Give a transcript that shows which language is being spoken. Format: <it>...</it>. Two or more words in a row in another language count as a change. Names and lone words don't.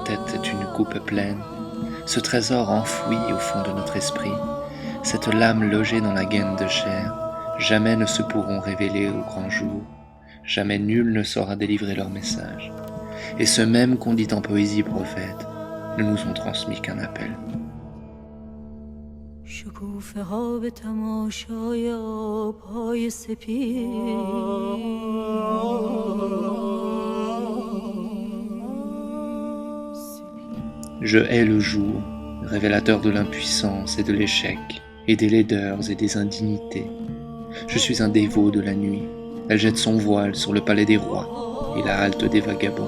<fr>tête est une coupe pleine, ce trésor enfoui au fond de notre esprit, cette lame logée dans la gaine de chair, jamais ne se pourront révéler au grand jour, jamais nul ne saura délivrer leur message. Et ceux mêmes qu'on dit en poésie prophète ne nous ont transmis qu'un appel.</fr> <fa>شکوفه‌ها به تماشای آب‌های سپید</fa> <fr>Je hais le jour, révélateur de l'impuissance et de l'échec, et des laideurs et des indignités. Je suis un dévot de la nuit, elle jette son voile sur le palais des rois et la halte des vagabonds.</fr>